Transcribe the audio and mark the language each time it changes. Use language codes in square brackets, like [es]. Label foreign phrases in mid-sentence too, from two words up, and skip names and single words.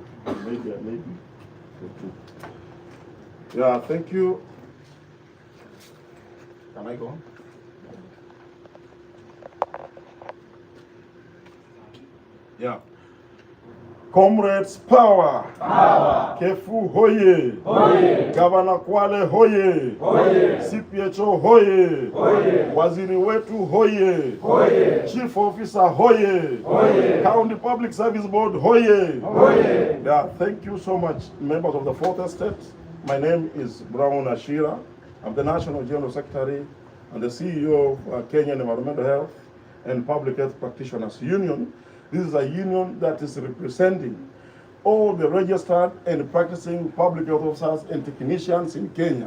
[en] Maybe. Yeah, thank you. Can I go on? Yeah. Comrades, power. Power. KEHPHPU hoye. Hoye. Governor Kwale hoye. Hoye. CPHO hoye. Hoye. [sw] Waziri wetu hoye. Hoye. [en] Chief officer hoye. Hoye. County Public Service Board hoye. Hoye. Yeah, thank you so much, members of the fourth estate. My name is Brown Ashira. I'm the National General Secretary and the CEO of Kenyan Environmental Health and Public Health Practitioners Union. This is a union that is representing all the registered and practicing public health officers and technicians in Kenya.